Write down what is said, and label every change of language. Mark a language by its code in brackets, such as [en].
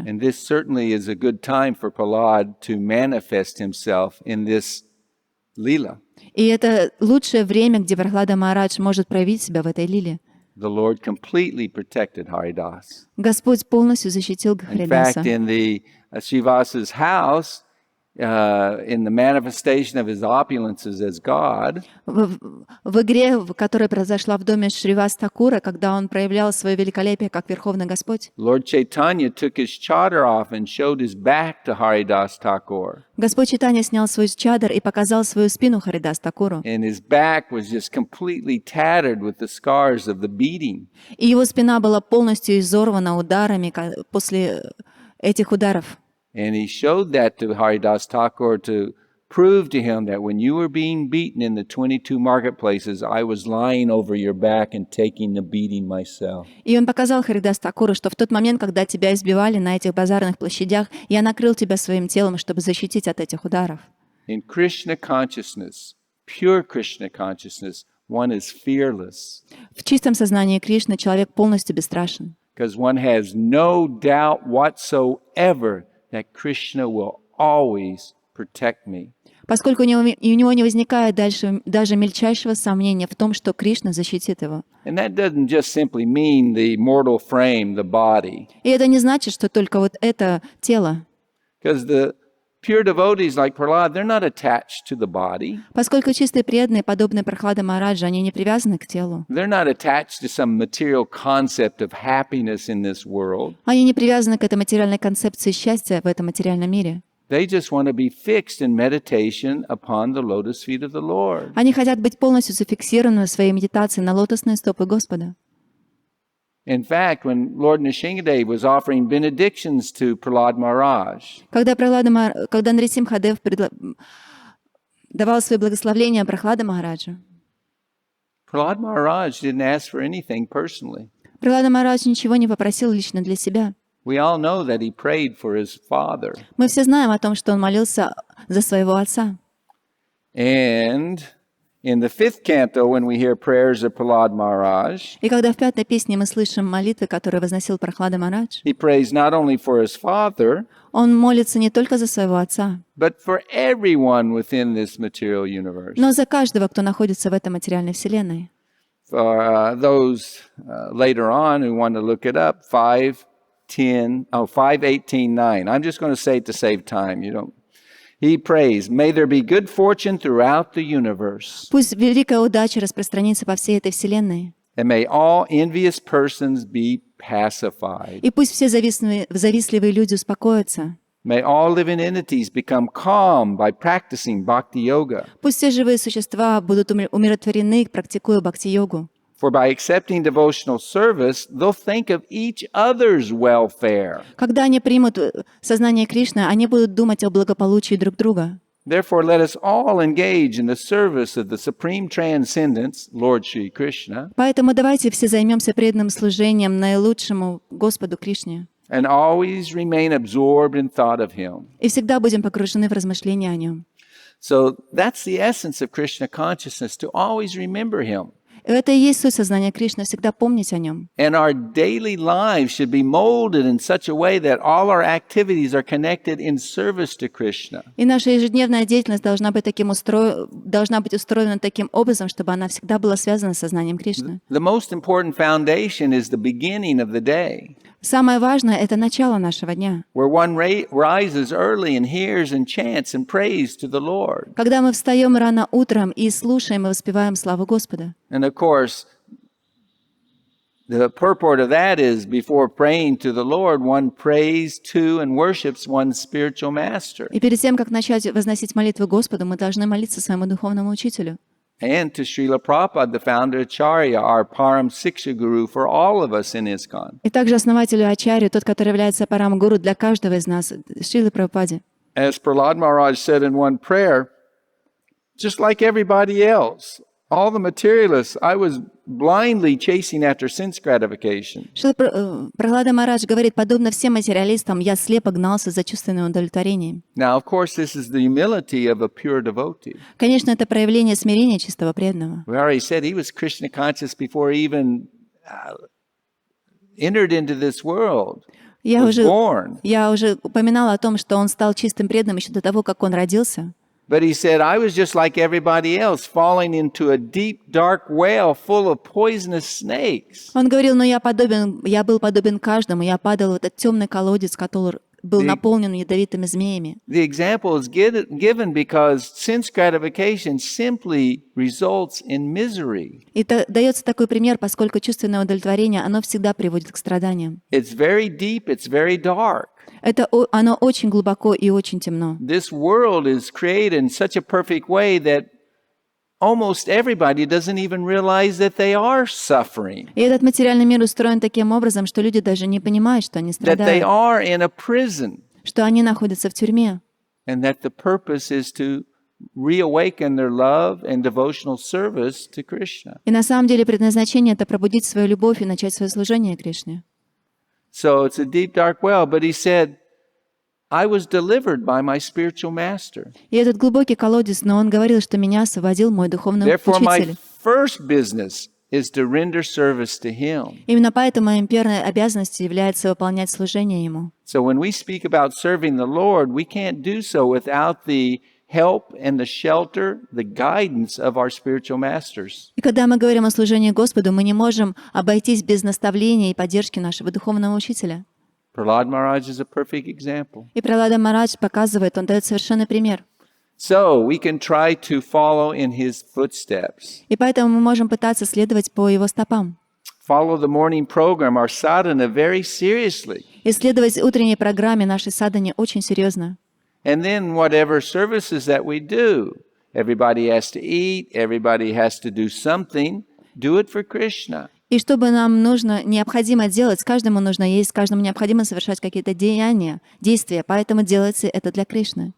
[en] And this certainly is a good time for Prahlad to manifest himself in this lila. [ru] И это лучшее время, где Прахлада Махарадж может проявить себя в этой лиле. [en] The Lord completely protected Haridas. [ru] Господь полностью защитил [en] In fact, [ru] Харидаса. [en] in the Srivasa's house, in the manifestation of his opulences as God, [ru] В игре, которая произошла в доме Шривас Такура, когда он проявлял свое великолепие как Верховный Господь, [en] Lord Chaitanya took his chadar off and showed his back to Haridas Thakur. [ru] Господь Чайтанья снял свой чадр и показал свою спину Харидас Такуру. [en] And his back was just completely tattered with the scars of the beating. [ru] И его спина была полностью изорвана ударами после этих ударов. [en] And he showed that to Haridas Thakur to prove to him that when you were being beaten in the 22 marketplaces, I was lying over your back and taking the beating myself. [ru] И он показал Харидас Такуру, что в тот момент, когда тебя избивали на этих базарных площадях, я накрыл тебя своим телом, чтобы защитить от этих ударов. [en] In Krishna consciousness, pure Krishna consciousness, one is fearless [ru] В чистом сознании Кришны человек полностью бесстрашен, [en] because one has no doubt whatsoever that Krishna will always protect me. [ru] поскольку у него не возникает даже мельчайшего сомнения в том, что Кришна защитит его. [en] And that doesn't just simply mean the mortal frame, the body. [ru] И это не значит, что только вот это тело. [en] Because the pure devotees like Prahlad, they're not attached to the body. [ru] Поскольку чистые преданные, подобные Прахлада Махараджа, они не привязаны к телу. [en] They're not attached to some material concept of happiness in this world. [ru] Они не привязаны к этой материальной концепции счастья в этом материальном мире. [en] They just want to be fixed in meditation upon the lotus feet of the Lord. [ru] Они хотят быть полностью зафиксированы в своей медитации на лотосные стопы Господа. [en] In fact, when Lord Nrsimhadev was offering benedictions to Prahlad Maharaj, [ru] Когда Нарисимхадев давал свои благословления Прахлада Махараджу, [en] Prahlad Maharaj didn't ask for anything personally. [ru] Прахлада Махарадж ничего не попросил лично для себя. [en] We all know that he prayed for his father. [ru] Мы все знаем о том, что он молился за своего отца. [en] And in the fifth canto, when we hear prayers of Prahlad Maharaj, [ru] И когда в пятой песне мы слышим молитвы, которые возносил Прахлада Махарадж, [en] he prays not only for his father, [ru] он молится не только за своего отца, [en] but for everyone within this material universe. [ru] но за каждого, кто находится в этой материальной вселенной. [en] For those later on who want to look it up, 5:18:9. I'm just going to say it to save time. He prays, may there be good fortune throughout the universe, [ru] Пусть великая удача распространится по всей этой вселенной, [en] and may all envious persons be pacified. [ru] и пусть все завистливые люди успокоятся. [en] May all living entities become calm by practicing bhakti yoga. [ru] Пусть все живые существа будут умиротворены, практикуя бхакти-йогу. [en] For by accepting devotional service, they'll think of each other's welfare. [ru] Когда они примут сознание Кришны, они будут думать о благополучии друг друга. [en] Therefore, let us all engage in the service of the Supreme Transcendence, Lord Shri Krishna, [ru] Поэтому давайте все займемся преданным служением наилучшему Господу Кришне [en] and always remain absorbed in thought of Him. [ru] и всегда будем погружены в размышления о Нем. [en] So that's the essence of Krishna consciousness, to always remember Him. [ru] И это и есть суть сознания Кришны, всегда помнить о Нем. [en] And our daily lives should be molded in such a way that all our activities are connected in service to Krishna. [ru] И наша ежедневная деятельность должна быть устроена таким образом, чтобы она всегда была связана с сознанием Кришны. [en] The most important foundation is the beginning of the day, [ru] Самое важное — это начало нашего дня. [en] where one rises early and hears and chants and prays to the Lord. [ru] Когда мы встаем рано утром и слушаем и воспеваем славу Господа. [en] And of course, the purport of that is before praying to the Lord, one prays to and worships one's spiritual master. [ru] И перед тем, как начать возносить молитву Господу, мы должны молиться своему духовному учителю. [en] And to Srila Prabhupada, the founder Acharya, our Param Siksha Guru for all of us in ISKCON. [ru] И также основателю Ачарью, тот, который является парам-гуру для каждого из нас, Шриле Прабхупаде. [en] As Prahlad Maharaj said in one prayer, just like everybody else, all the materialists, I was blindly chasing after sense gratification. [ru] Прахлада Махарадж говорит, подобно всем материалистам, я слепо гнался за чувственным удовлетворением. [en] Now, of course, this is the humility of a pure devotee. [ru] Конечно, это проявление смирения чистого преданного. [en] We already said he was Krishna conscious before he even entered into this world. [ru] Я [en] was born. [ru] уже упоминала о том, что он стал чистым преданным еще до того, как он родился. [en] But he said, I was just like everybody else, falling into a deep, dark well full of poisonous snakes. [ru] Он говорил, но я был подобен каждому, я падал в этот темный колодец, который был наполнен ядовитыми змеями. [en] The example is given because sense gratification simply results in misery. [ru] И дается такой пример, поскольку чувственное удовлетворение, оно всегда приводит к страданиям. [en] It's very deep, it's very dark. [ru] Оно очень глубоко и очень темно. [en] This world is created in such a perfect way that almost everybody doesn't even realize that they are suffering. [ru] И этот материальный мир устроен таким образом, что люди даже не понимают, что они [en] That they [ru] страдают, [en] are in a prison. [ru] что они находятся в тюрьме. [en] And that the purpose is to reawaken their love and devotional service to Krishna. [ru] И на самом деле предназначение — это пробудить свою любовь и начать свое служение Кришне. [en] So it's a deep, dark well. But he said, I was delivered by my spiritual master. [ru] И этот глубокий колодец, но он говорил, что меня освободил мой духовный [en] Therefore, my [ru] учитель. [en] first business is to render service to him. [ru] Именно поэтому моей первой обязанностью является выполнять служение ему. [en] So when we speak about serving the Lord, we can't do so without the help and the shelter, the guidance of our spiritual masters. [ru] И когда мы говорим о служении Господу, мы не можем обойтись без наставления и поддержки нашего духовного учителя. [en] Prahlad Maharaj is a perfect example. [ru] И Прахлада Махарадж показывает, он дает совершенный пример. [en] So we can try to follow in his footsteps. [ru] И поэтому мы можем пытаться следовать по его стопам. [en] Follow the morning program, our sadhana, very seriously. [ru] И следовать утренней программе нашей садханы очень серьезно. [en] And then whatever services that we do, everybody has to eat, everybody has to do something, do it for Krishna. [ru] И что бы нам необходимо делать, каждому нужно есть, каждому необходимо совершать какие-то действия, поэтому делается это для Кришны.